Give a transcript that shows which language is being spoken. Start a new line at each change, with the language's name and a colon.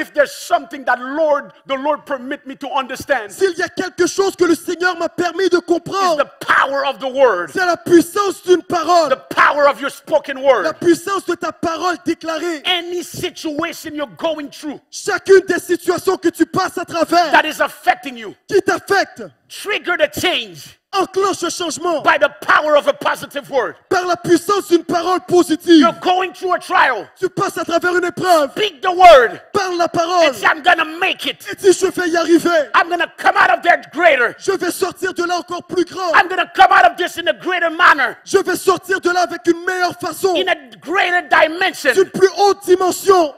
English: If there's something that the Lord permit me to understand,
French: S'il y a quelque chose que le Seigneur m'a permis de
English: is
French: comprendre,
English: the power of the word,
French: c'est la puissance d'une parole.
English: the power of your spoken
French: La
English: word.
French: puissance de ta parole déclarée.
English: Any situation you're going through
French: Chacune des situations que tu passes à travers,
English: that is affecting you,
French: qui t'affectent,
English: trigger the change
French: enclenche le changement
English: by the power of a positive word.
French: par la puissance d'une parole positive.
English: You're going through a trial,
French: Tu passes à travers une épreuve,
English: speak the word,
French: parle la parole,
English: and say, I'm gonna make it.
French: et dis je vais y arriver.
English: I'm gonna come out of there greater.
French: Je vais sortir de là encore plus grand.
English: I'm gonna come out of this in a greater manner,
French: Je vais sortir de là avec une meilleure façon,
English: in a greater dimension.
French: d'une plus haute dimension.